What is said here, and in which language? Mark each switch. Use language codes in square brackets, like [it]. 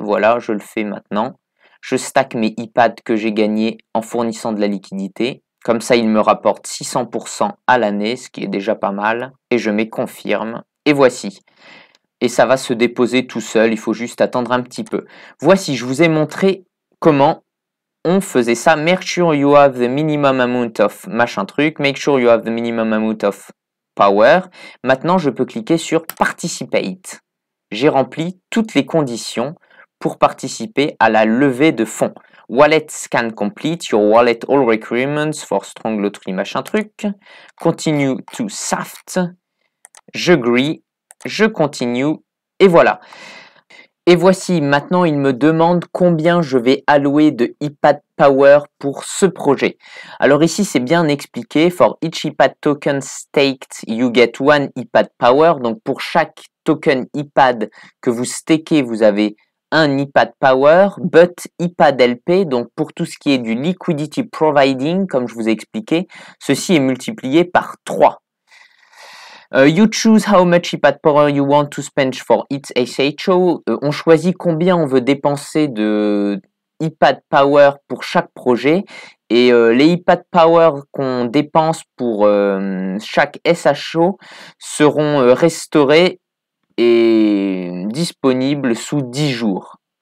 [fr] Voilà, je le fais maintenant. Je stack mes iPads que j'ai gagnés en fournissant de la liquidité. Comme ça, il me rapporte 600% à l'année, ce qui est déjà pas mal. Et je mets confirme. Et voici. Et ça va se déposer tout seul, il faut juste attendre un petit peu. Voici, je vous ai montré comment on faisait ça. [en] Make sure you have the minimum amount of [fr] machin truc. [en] Make sure you have the minimum amount of power. [fr] Maintenant, je peux cliquer sur Participate. J'ai rempli toutes les conditions pour participer à la levée de fonds. [en] Wallet scan complete, your wallet all requirements for strong lottery [fr] machin truc. [en] Continue to SAFT. [fr] J'agree, je continue et voilà. Et voici, maintenant il me demande combien je vais allouer de iPad Power pour ce projet. Alors ici c'est bien expliqué, [en] for each iPad token staked, you get one iPad Power. [fr] Donc pour chaque token iPad que vous stakez, vous avez un iPad Power, but iPad LP, donc pour tout ce qui est du liquidity providing, comme je vous ai expliqué, ceci est multiplié par 3. [en] You choose how much iPad Power you want to spend for each SHO. [fr] On choisit combien on veut dépenser de iPad Power pour chaque projet. Et les iPad Power qu'on dépense pour chaque SHO seront restaurés et disponibles sous 10 jours.